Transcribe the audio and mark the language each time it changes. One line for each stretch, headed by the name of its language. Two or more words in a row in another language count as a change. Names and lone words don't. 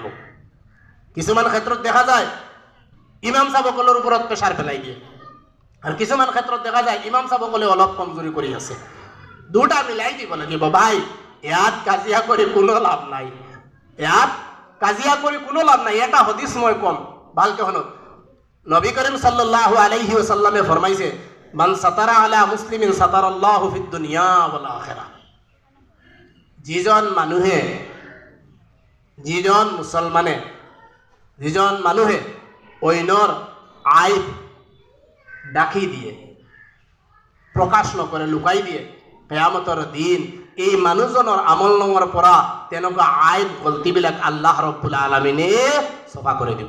Assamese: কিছুমান ক্ষেত্ৰত দেখা যায় ইমাম সাহেবসকলৰ ওপৰত প্ৰেছাৰ পেলাই দিয়ে, আৰু কিছুমান ক্ষেত্ৰত দেখা যায় ইমাম সাহেবসকলে অলপ কমজুৰি কৰি আছে। দুটা মিলাই দিব লাগিব। ভাই, ইয়াত কাজিয়া কৰি কোনো লাভ নাই, ইয়াত কাজিয়া কৰি কোনো লাভ নাই। এটা হাদিস মই কম, ভালকে শুনক।
Arabic: النبي الكريم صلى الله عليه وسلم ফরমাইছে, من ستر على مسلمين ستره الله في الدنيا والآخرة.
Assamese: যিজন মানুহে অন্যৰ আইব ডাকি দিয়ে, প্ৰকাশ নকৰে, লুকাই দিয়ে, কিয়ামতৰ দিন এই মানুহজনৰ আমল নামৰ পৰা তেনেকুৱা আইব গলতিবিলাক
Arabic: الله رب العالمين
Assamese: চফা কৰি দিব।